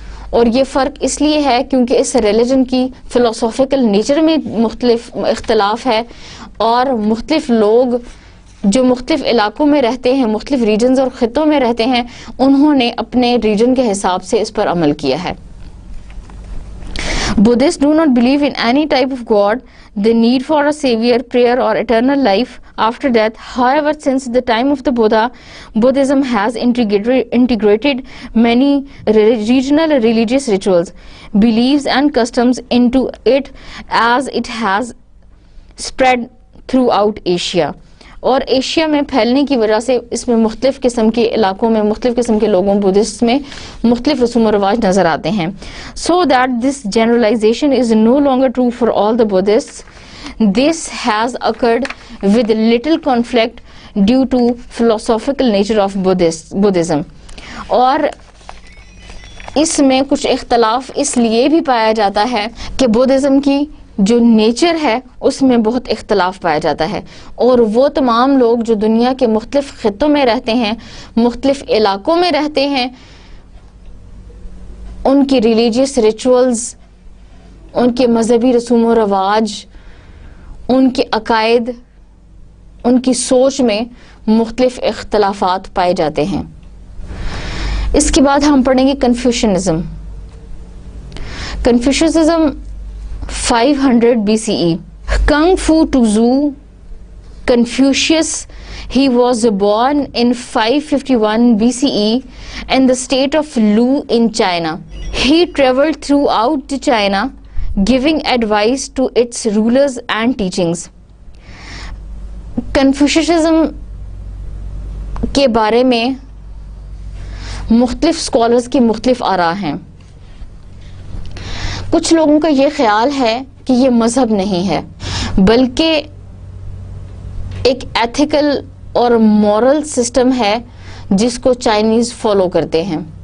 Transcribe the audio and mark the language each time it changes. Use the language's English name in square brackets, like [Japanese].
[Urdu] اور یہ فرق اس لیے ہے کیونکہ اس ریلیجن کی فلسافیکل نیچر میں مختلف اختلاف ہے، اور مختلف لوگ جو مختلف علاقوں میں رہتے ہیں، مختلف ریجنز اور خطوں میں رہتے ہیں، انہوں نے اپنے ریجن کے حساب سے اس پر عمل کیا ہے. [English] Buddhists do not believe in any type of God, the need for a savior, prayer or eternal life after death. However, since the time of the Buddha, Buddhism has integrated many regional religious rituals, beliefs and customs into it as it has spread throughout Asia. [Urdu] اور Asia میں پھیلنے کی وجہ سے اس میں مختلف قسم کے علاقوں میں مختلف قسم کے لوگوں بدھسٹ میں مختلف رسوم و رواج نظر آتے ہیں. [English] So that this generalization is no longer true for all the Buddhists. This has occurred with little conflict due to philosophical nature of Buddhism. [Urdu] اور اس میں کچھ اختلاف اس لیے بھی پایا جاتا ہے کہ بدھزم کی جو نیچر ہے اس میں بہت اختلاف پایا جاتا ہے، اور وہ تمام لوگ جو دنیا کے مختلف خطوں میں رہتے ہیں، مختلف علاقوں میں رہتے ہیں، ان کی ریلیجیس ریچولز، ان کے مذہبی رسوم و رواج، ان کے عقائد، ان کی سوچ میں مختلف اختلافات پائے جاتے ہیں. اس کے بعد ہم پڑھیں گے کنفیوشنزم. کنفیوشنزم 500 BCE. [English] Kung Fu Tuzu Confucius, he was born in 551 BCE in the state of Lu in China. He traveled throughout China giving advice to its rulers and teachings. [Urdu] Confucianism کے بارے میں مختلف اسکالرز کی مختلف آراء ہیں. کچھ لوگوں کا یہ خیال ہے کہ یہ مذہب نہیں ہے بلکہ ایک ایتھیکل اور مورل سسٹم ہے جس کو چائنیز فالو کرتے ہیں،